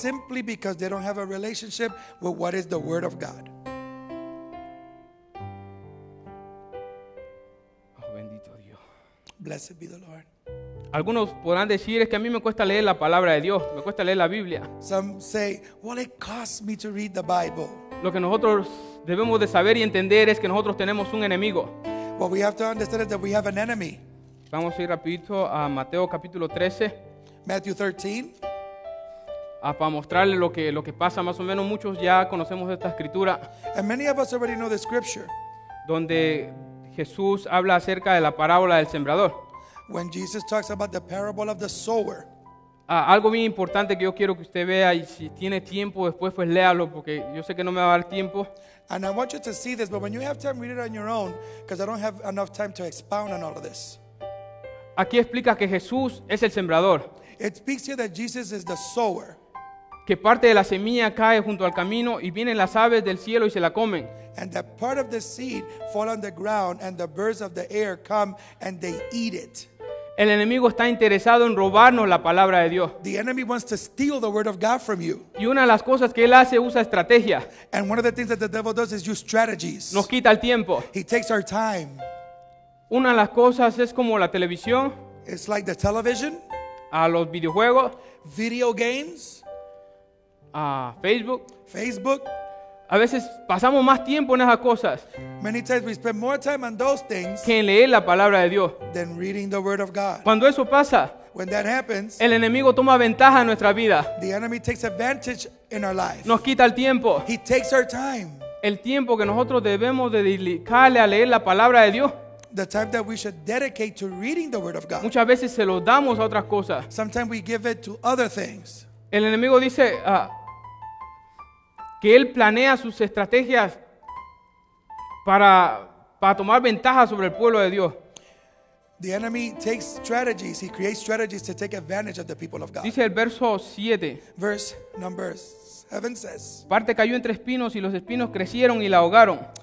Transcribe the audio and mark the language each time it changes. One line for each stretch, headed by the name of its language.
English: simply because they don't have a relationship with what is the Word of God.
Spanish: Oh, bendito Dios.
English: Blessed be the Lord.
Spanish: Algunos podrán decir, es que a mí me cuesta leer la palabra de Dios, me cuesta leer la Biblia.
English: Some say, well, it costs me to read the Bible.
Spanish: Lo que nosotros debemos de saber y entender es que nosotros tenemos un enemigo.
English: What we have to understand is that we have an enemy.
Spanish: Vamos a ir rapidito a Mateo capítulo 13
English: Matthew 13.
Spanish: para mostrarle lo que pasa. Más o menos muchos ya conocemos esta escritura
English: And many of us already know the scripture.
Spanish: donde Jesús habla acerca de la parábola del sembrador.
English: When Jesus talks about the parable of the sower.
Spanish: Algo bien importante que yo quiero que usted vea, y si tiene tiempo después pues léalo, porque yo sé que no me va a dar tiempo.
English: And I want you to see this, but when you have time, read it on your own, because I don't have enough time to expound on all of this.
Spanish: Aquí explica que Jesús es el sembrador,
English: It speaks here that Jesus is the sower,
Spanish: que parte de la semilla cae junto al camino y vienen las aves del cielo y se la comen.
English: and that part of the seed fall on the ground, and the birds of the air come and they eat it.
Spanish: El enemigo está interesado en robarnos la palabra de Dios.
English: The enemy wants to steal the word of God from you.
Spanish: Y una de las cosas que él hace, usa estrategia.
English: And one of the things that the devil does is use strategies.
Spanish: Nos quita el tiempo.
English: He takes our time.
Spanish: Una de las cosas es como la televisión,
English: It's like the television,
Spanish: a los videojuegos,
English: video games,
Spanish: a Facebook.
English: Facebook.
Spanish: A veces pasamos más tiempo en esas cosas
English: Many times we spend more time on those things
Spanish: que en leer la palabra de Dios.
English: than reading the word of God.
Spanish: Cuando eso pasa,
English: When that happens,
Spanish: el enemigo toma ventaja en nuestra vida.
English: the enemy takes advantage in our life.
Spanish: Nos quita el tiempo.
English: He takes our time.
Spanish: El tiempo que nosotros debemos de dedicarle a leer la palabra de Dios.
English: The time that we should dedicate to reading the word of God.
Spanish: Muchas veces se lo damos a otras cosas.
English: Sometimes we give it to other things.
Spanish: El enemigo dice que él planea sus estrategias para tomar ventaja sobre el pueblo de Dios.
English: The enemy takes strategies. He creates strategies to take advantage of the people of God.
Spanish: Dice el verso 7.
English: Verse number 7 says,
Spanish: Parte cayó entre espinos y los espinos crecieron y la ahogaron.